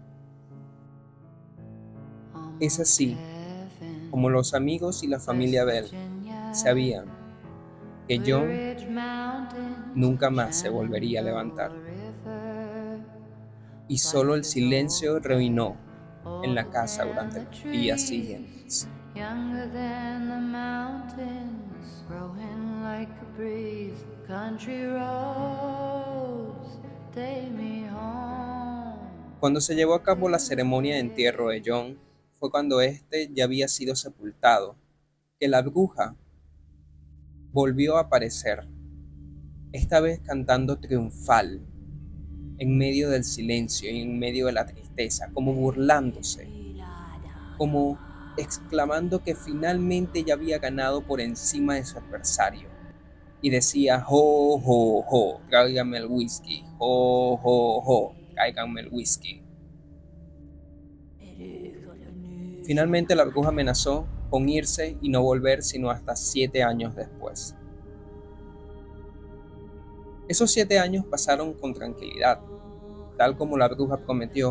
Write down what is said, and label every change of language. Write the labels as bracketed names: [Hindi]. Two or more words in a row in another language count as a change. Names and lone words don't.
[Spanish] Es así como los amigos y la familia Bell sabían que John nunca más se volvería a levantar. y solo el silencio reinó en la casa durante los días siguientes. [English] Younger than the mountains, growing like a breeze. Country roads, take me home. [Spanish] Cuando se llevó a cabo la ceremonia de entierro de John, fue cuando éste ya había sido sepultado, que la bruja volvió a aparecer, esta vez cantando triunfal, en medio del silencio y en medio de la tristeza, como burlándose, como exclamando que finalmente ya había ganado por encima de su adversario. Y decía, jo, jo, jo, tráiganme el whisky, jo, jo, jo, tráiganme el whisky. Finalmente la bruja amenazó con irse y no volver sino hasta 7 años después. Esos 7 años pasaron con tranquilidad, tal como la bruja prometió.